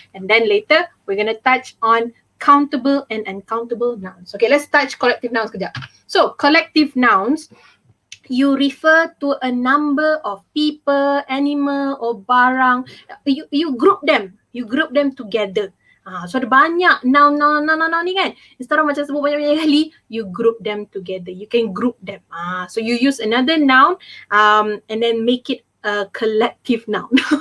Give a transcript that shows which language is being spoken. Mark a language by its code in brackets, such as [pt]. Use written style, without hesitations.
[en] And then later, we're going to touch on countable and uncountable nouns. Okay, let's touch collective nouns kejap. So, collective nouns, you refer to a number of people, animal or barang. You group them. You group them together. [ms] So ada banyak noun ni kan. [en] Instead of [ms] macam sebut banyak-banyak kali, [en] you group them together. You can group them. So you use another noun and then make it a collective noun.